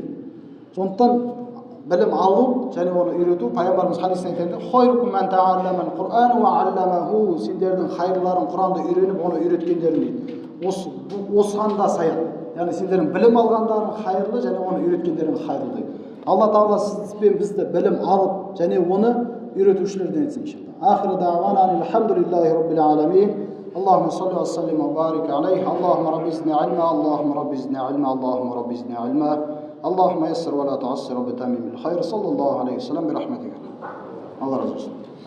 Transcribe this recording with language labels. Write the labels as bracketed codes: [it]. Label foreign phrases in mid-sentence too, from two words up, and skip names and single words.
[kk] Сондықтан білім алу және оны үйрету, пайғамбарымыз хадисте айтады, [ar] «خيركم من تعلم القرآن وعلمه». [kk] Сендердің хайырларың Құранды үйреніп, оны үйреткендерің дейді. Осыған да саяды. Яғни сендердің білім алғандарың хайырлы және оны үйреткендерің хайырлы дейді. Алла Тағала сіз бен бізді білім алып және оны үйретушілерден етсін иншалла. [ar] آخر دعوانا الحمد لله رب العالمين. اللهم صل وسلم وبارك عليه. اللهم رب زدني علما، اللهم رب زدني علما، اللهم رب زدني علما. اللهم يسر ولا تعسر وبتمام الخير. صلى الله عليه وسلم برحمتك. [tr] Allah razı olsun.